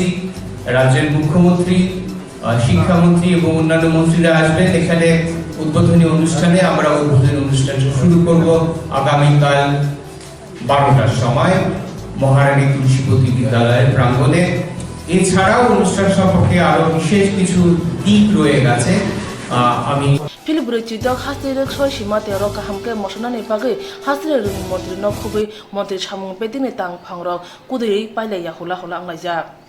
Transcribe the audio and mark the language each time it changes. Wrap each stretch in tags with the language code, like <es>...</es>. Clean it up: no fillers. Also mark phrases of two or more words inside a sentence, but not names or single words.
<bn>রাজ্যের মুখ্যমন্ত্রী, শিক্ষামন্ত্রী এবং অন্যান্য মন্ত্রীরা আসবেন এখানে উদ্বোধনী অনুষ্ঠানে। আমরা উদ্বোধনী অনুষ্ঠানটা শুরু করব আগামীকাল 12টার সময় মহারানী তুলসীবতী বিদ্যালয়ের প্রাঙ্গণে। এছাড়াও অনুষ্ঠান সম্পর্কে আরো বিশেষ কিছু দিক রয়ে গেছে। আমি</bn> <trp>Filibri Chidok Hastir Soy Shimate Roka Hamke Moshonani Pagi Hastir Montri no Kubi Montri Chamung Petini Tang Pangro Kudiri Pile Yahula Holang Laja.</trp>